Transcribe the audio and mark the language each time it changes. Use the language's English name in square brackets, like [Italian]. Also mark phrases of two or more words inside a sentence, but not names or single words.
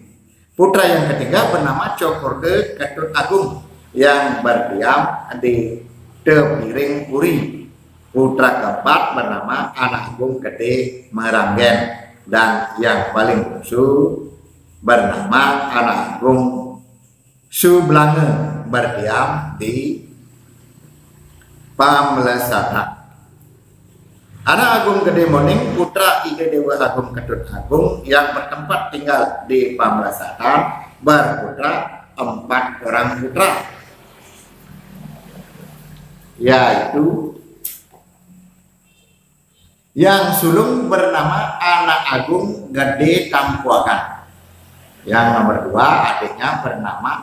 [Indonesian] Putra yang ketiga bernama Cokorde Ketut Agung yang berdiam di Tepiring Puri. Putra keempat bernama Anak Agung Gede Meranggen, dan yang paling bungsu bernama Anak Agung Sublange berdiam di Pamelesatan. Anak Agung Gede Moning, putra Ide Dewa Agung Ketut Agung yang bertempat tinggal di Pamrasatan, berputra 4 orang putra, yaitu yang sulung bernama Anak Agung Gede Tampuakan, yang nomor 2 adiknya bernama